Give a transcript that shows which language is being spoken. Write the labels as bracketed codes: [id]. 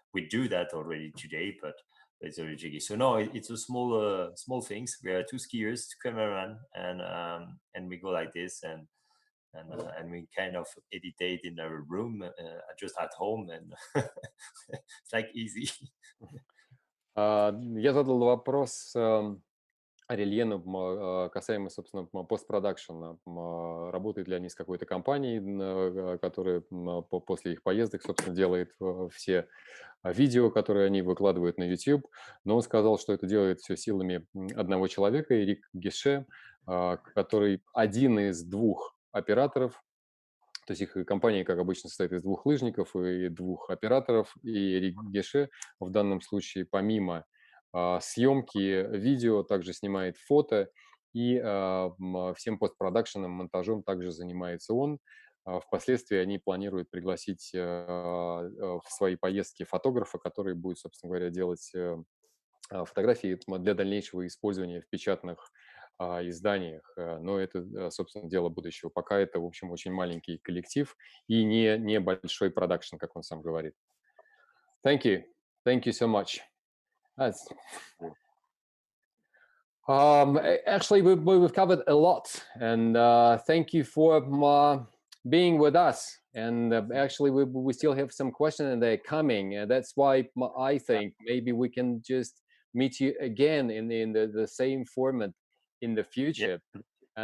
[en] We do that already today, but it's very jiggy. So no, it's a small things. We are two skiers, two cameramen, and we go like this, and we kind of editate in our room, just at home, and it's like easy. [ru] Я задал вопрос Орельену касаемо, собственно, постпродакшена. Работает ли они с какой-то компанией, которая после их поездок, собственно, делает все видео, которые они выкладывают на YouTube. Но он сказал, что это делает все силами одного человека, Эрик Геше, который один из двух операторов. То есть их компания, как обычно, состоит из двух лыжников и двух операторов. И Эрик Геше в данном случае, помимо съемки видео, также снимает фото, и всем постпродакшеном, монтажом также занимается он. Впоследствии они планируют пригласить в свои поездки фотографа, который будет, собственно говоря, делать фотографии для дальнейшего использования в печатных изданиях. Но это, собственно, дело будущего. Пока это, в общем, очень маленький коллектив и не большой продакшн, как он сам говорит. [en] Thank you so much. That's actually we've covered a lot, and thank you for being with us. And actually we still have some questions, and they're coming, and that's why I think maybe we can just meet you again in the same format in the future. Yeah.